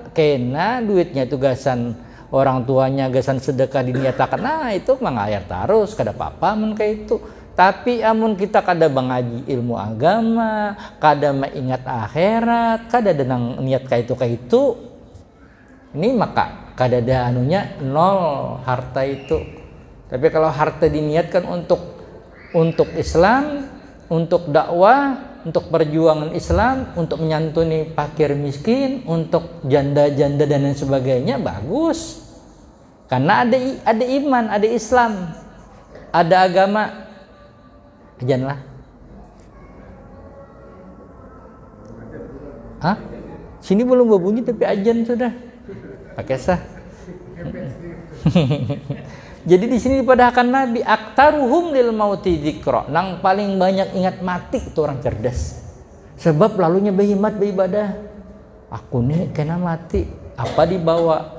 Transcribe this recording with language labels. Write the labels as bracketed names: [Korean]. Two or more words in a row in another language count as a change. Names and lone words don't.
[Banjar] Kena duitnya itu gasan orang tuanya, gasan sedekah diniatakan, nah itu mengalir terus, kada apa-apa mun kayak itu. Tapi amun kita kada mengaji ilmu agama, kada mengingat akhirat, kada ada niat kayak itu, ini maka kada ada anunya, [Indonesian] nol harta itu. Tapi kalau harta diniatkan untuk Islam, untuk dakwah, untuk perjuangan Islam, untuk menyantuni fakir miskin, untuk janda-janda dan lain sebagainya, bagus. Karena ada iman, ada Islam, ada agama. Janganlah. Sini belum berbunyi tapi ajan sudah. Pakai sah. [Banjar] Jadi di sini dipadahkan Nabi, [Arabic] أكثرهم للموت ذكرا, [Banjar] nang paling banyak ingat mati itu orang cerdas. Sebab lalunya berkhidmat beribadah. Aku nih kena mati, apa dibawa?